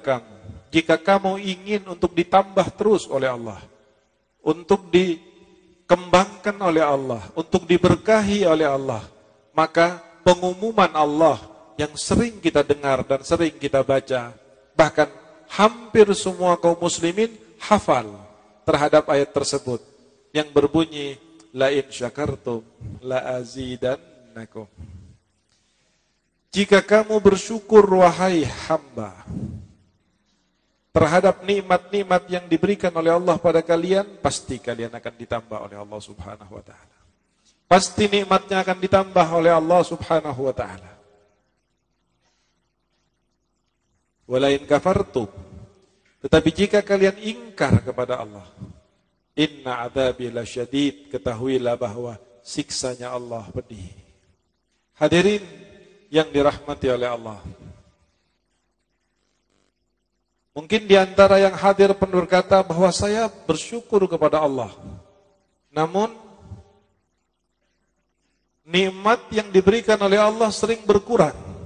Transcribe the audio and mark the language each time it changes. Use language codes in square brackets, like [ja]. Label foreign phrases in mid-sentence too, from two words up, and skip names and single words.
[id] kamu, jika kamu ingin untuk ditambah terus oleh Allah, untuk dikembangkan oleh Allah, untuk diberkahi oleh Allah, maka pengumuman Allah yang sering kita dengar dan sering kita baca, bahkan hampir semua kaum muslimin hafal terhadap ayat tersebut yang berbunyi, [ar] لئن شكرتم لأزيدنكم. [id] Jika kamu bersyukur wahai hamba terhadap nikmat-nikmat yang diberikan oleh Allah pada kalian, pasti kalian akan ditambah oleh Allah [ar] سبحانه وتعالى. [id] Pasti nikmatnya akan ditambah oleh Allah [ar] سبحانه وتعالى. ولئن كفرتم, [id] tetapi jika kalian ingkar kepada Allah, [ar] إن عذابي لشديد, [id] ketahuilah bahwa siksanya Allah pedih. Hadirin yang dirahmati oleh Allah, mungkin di antara yang hadir pun berkata bahwa saya bersyukur kepada Allah, namun nikmat yang diberikan oleh Allah sering berkurang.